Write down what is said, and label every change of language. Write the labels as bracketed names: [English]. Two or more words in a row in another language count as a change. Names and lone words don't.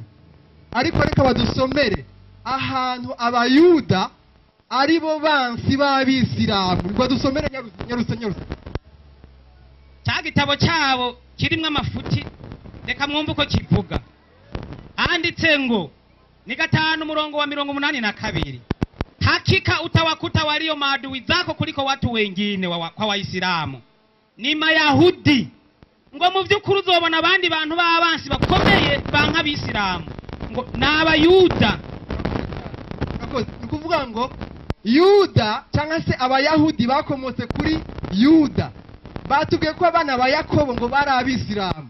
[Kinyarwanda] Ariko reka badusomere ahantu abayuda aribo bansi b'abisilamu. Badusomere nyarusa. Cya gitabo cyabo kirimo amafuti, reka mwumve uko kivuga. Handitse ngo ni [Swahili] 5:82, hakika utawakuta walio maadui zako kuliko watu wengine kwa Waislamu ni Mayahudi. [Kinyarwanda] Ngo mu by'ukuri uzobona abandi bantu b'abansi bakomeye banka b'Isilamu ngo n'abayuda. Ni kuvuga ngo Yuda cyangwa se abayahudi bakomotse kuri Yuda batubwiye ko abana ba Yakobo ngo bari abisilamu.